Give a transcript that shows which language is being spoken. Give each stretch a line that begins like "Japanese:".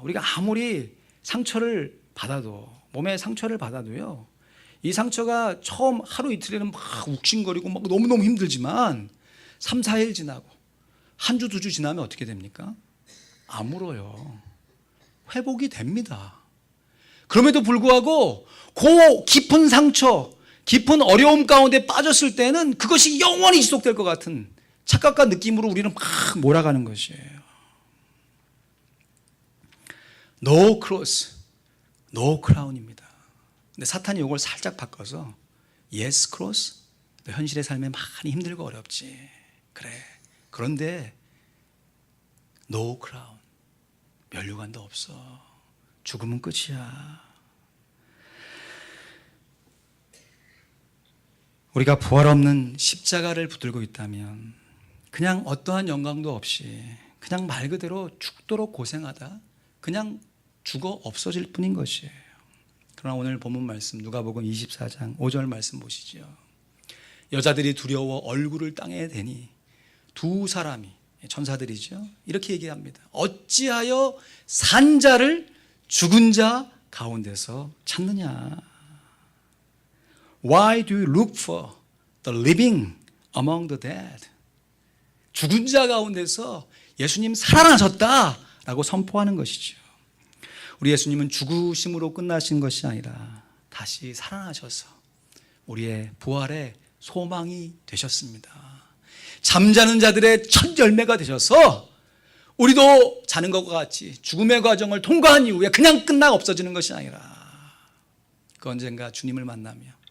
Korean: 우리가 아무리 상처를 받아도, 몸에 상처를 받아도요, 이 상처가 처음 하루 이틀에는 막 욱신거리고 막 너무너무 힘들지만 3, 4일 지나고 한 주, 두 주 지나면 어떻게 됩니까? 아물어요. 회복이 됩니다. 그럼에도 불구하고 그 깊은 상처, 깊은 어려움 가운데 빠졌을 때는 그것이 영원히 지속될 것 같은 착각과 느낌으로 우리는 막 몰아가는 것이에요.
English: No cross, no crown입니다.
Korean: 근데 사탄이 이걸 살짝 바꿔서
English: Yes cross,
Korean: 너 현실의 삶에 많이 힘들고 어렵지. 그래. 그런데
English: No crown,
Korean: 면류관도 없어. 죽음은 끝이야. 우리가 부활 없는 십자가를 붙들고 있다면 그냥 어떠한 영광도 없이 그냥 말 그대로 죽도록 고생하다 그냥 죽어 없어질 뿐인 것이에요. 그러나 오늘 본문 말씀 누가복음 24장 5절 말씀 보시죠. 여자들이 두려워 얼굴을 땅에 대니 두 사람이, 천사들이죠, 이렇게 얘기합니다. 어찌하여 산 자를 죽은 자 가운데서 찾느냐?
English: Why do you look for the living among the dead?
Korean: 죽은 자 가운데서 예수님 살아나셨다라고 선포하는 것이죠. 우리 예수님은 죽으심으로 끝나신 것이 아니라 다시 살아나셔서 우리의 부활의 소망이 되셨습니다. 잠자는 자들의 첫 열매가 되셔서 우리도 자는 것과 같이 죽음의 과정을 통과한 이후에 그냥 끝나 없어지는 것이 아니라 그 언젠가 주님을 만나며